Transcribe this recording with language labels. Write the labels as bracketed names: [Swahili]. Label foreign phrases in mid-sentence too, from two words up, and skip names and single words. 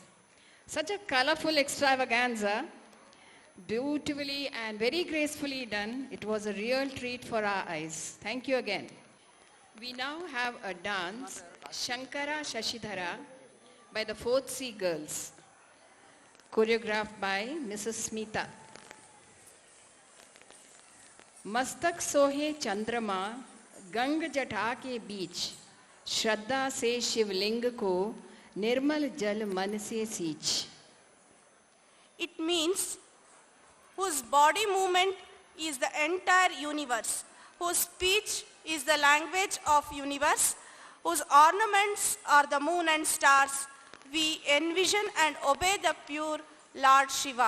[English] Such a colorful extravaganza, beautifully and very gracefully done. It was a real treat for our eyes. Thank you again. We now have a dance, Shankara Shashidhara, by the 4th C girls, choreographed by Mrs. Smita. [Hindi] मस्तक सोहे चंद्रमा गंग जटा के बीच, श्रद्धा से शिवलिंग को निर्मल जल मन से सींच. [English] It means whose body movement is the entire universe, whose speech is the language of universe, whose ornaments are the moon and stars. We envision and obey the pure Lord Shiva.